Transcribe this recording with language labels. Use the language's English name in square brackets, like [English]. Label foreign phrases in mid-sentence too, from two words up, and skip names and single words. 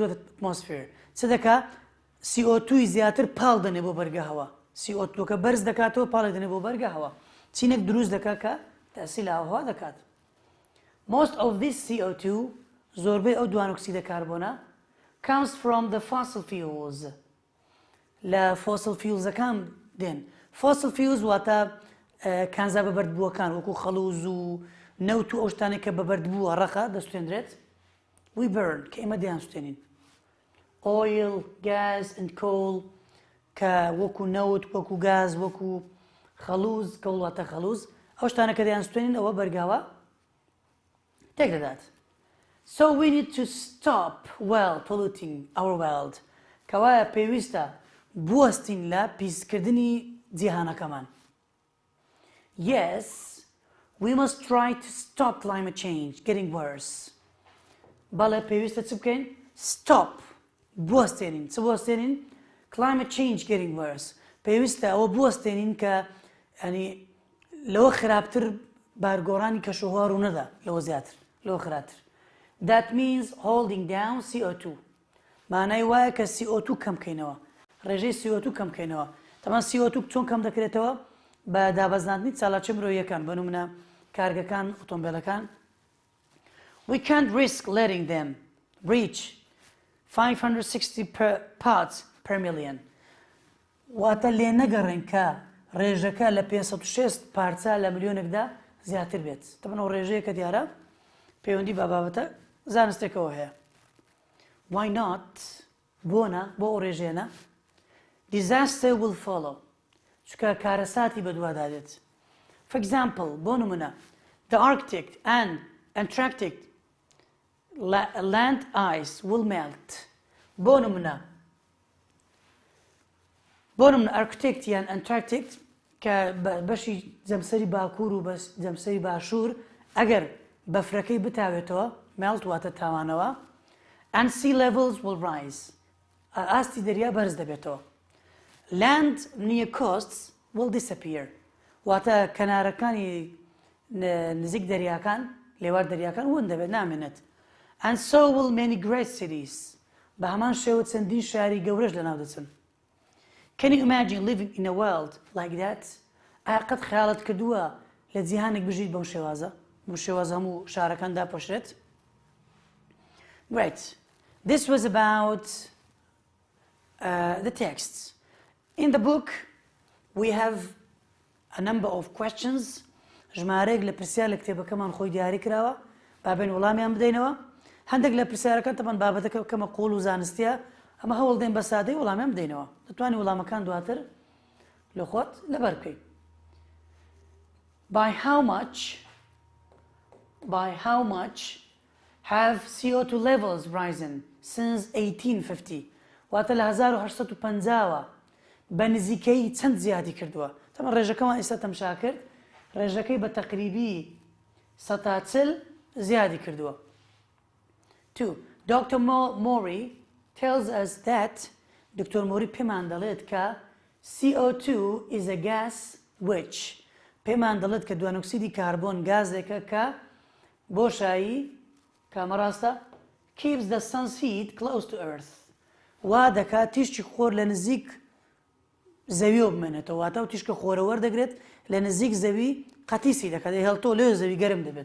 [Central Kurdish] چ دەکا CO2 زیاتر پاڵ دەنێ بۆ بەرگە هەوا. CO2 کە بەرز دەکاتەوە پاڵی دەنێ بۆ بەرگە هەوا. چینێک دروست دەکات کە تاسی لە ئاوهەوا دەکات. [English] Most of this CO2 [Central Kurdish] زۆربەی ئەو دوانۆکسیدە کاربۆنە [English] comes from the fossil fuels. [Central Kurdish] لە [English] fossil fuels [Central Kurdish] ەکان دێن. [English] Fossil fuels [Central Kurdish] واتە کانزا بەبەردبووەکان وەکو خەڵوز و نەوت و ئەو شتانێک کە بەبەردبووە ڕەخە دەسوێنرێت. [English] We burn [Central Kurdish] کە ئێمە دەیانسوێنین. [English] Oil, gas and coal [Central Kurdish] کە وەکو نەوت وەکو گاز وەکو خەڵوز کە وڵاتە خەڵوز ئەو شتانە کە دەیانسوێنین ئەوە بەرگاوە تێک دەدات. [English] So we need to stop polluting our world. [Central Kurdish] کەوایە پێویستە بوەستین لە پیسکردنی جیهانەکەمان. [English] Yes, we must try to stop climate change getting worse. [Central Kurdish] بەڵێ پێویستە چ بکەین؟ Stop. بوەستێنین. چ بوەستێنین؟ [English] Climate change getting worse. [Central Kurdish] پێویستە ئەوە بوەستێنین کە ینی لەوە خراپتر بارگۆڕانی کەشوهوار و نەدا لەوە زیاتر لەوە خراپتر. [English] That means holding down CO2. [Central Kurdish] مانای وایە کە CO2 کەم بکەینەوە. ڕێژەی CO2 کەم بکەینەوە. تەمان CO2 چۆن کەم دەکرێتەوە؟ بە دابەزاندنی چالاکی مرۆییەکان بە نمونە کارگەکان ئۆتۆمبیلەکان. [English] We can't risk letting them reach 560 parts per million. [Central Kurdish] واتە لێ نەگەڕێن کە ڕێژەکە لە 506 پارچە لە ملیۆنێکدا زیاتر بێت. تەمان ئەو ڕێژەیە کە دیارە پەیوەندی بە بابەتە زانستێکەوە هەیە. [English] Why not؟ [Central Kurdish] بۆنە بۆ ئەو ڕێژێنە [English] disaster will follow. [Central Kurdish] چکە کارەساتی بەدووادا دێت. [English] For example, [Central Kurdish] بۆ نمونە [English] the Arctic and Antarctic land ice will melt. [Central Kurdish] بۆ نمونە Arctic یان Antarctic کە بەشی جەمسەری باکوور و جەمسەری باشوور ئەگەر بەفرەکەی بتاوێتەوە melt واتە تاوانەوە [English] and sea levels will rise. [Central Kurdish] ئاستی دەریا بەرز دەبێتەوە. [English] Land near coasts will disappear. [Central Kurdish] واتە کەنارەکانی نزیک دەریاکان لێوار دەریاکان ون دەبێت نامێنێت. [English] And so will many great cities. [Central Kurdish] بە هەمان شێوە چەندین شاری گەورەش لەناو دەچن. Can you imagine living in a world like that? ئایا قەت خەیاڵت کردووە لە جیهانێک بژیت بەو شێوازە؟ بەو شێوازە هەموو شارەکان داپۆشرێت؟ [English] Great. This was about the texts. In the book, we have a number of questions. [Central Kurdish] ژمارەیەک لە پرسیار لە کتێبەکەمان خۆی دیاری کراوە. بابێن وەڵامیان بدەینەوە. هەندێک لە پرسیارەکان تەمان بابەتەکە کەمە قوڵ و زانستیە. ئەمە هەوڵ دێن بە سادەی وەڵامیان بدەینەوە. دەتوانین وەڵامەکان دواتر لە خۆت لەبەر بکەیت. [English] By how much have CO2 levels risen since 1850 [Central Kurdish] واتە لە 1850 بە نزیکەی چەند زیادی کردووە تەمە ڕێژەکەمان ئێستا تەماشا کرد ڕێژەکەی بە تەقریبی 140 زیادی کردووە. 2. [English] Dr. Mori tells us that [Central Kurdish] دکتۆر مۆری پێمان دەڵێت کە [English] CO2 is a gas which [Central Kurdish] پێمان دەڵێت کە دوانۆکسیدی کاربۆن گازێکە کە بۆشایی کامە ڕاستە [English] keeps the sun's heat close to earth [Central Kurdish] وا دەکات تیشکی خۆر لە نزیک زەویۆ بمێنێتەوە واتە و تیشکە خۆرە وەردەگرێت لە نزیک زەوی قەتیسی دەکات هێڵتۆ لێ زەوی گەرم دەبێت.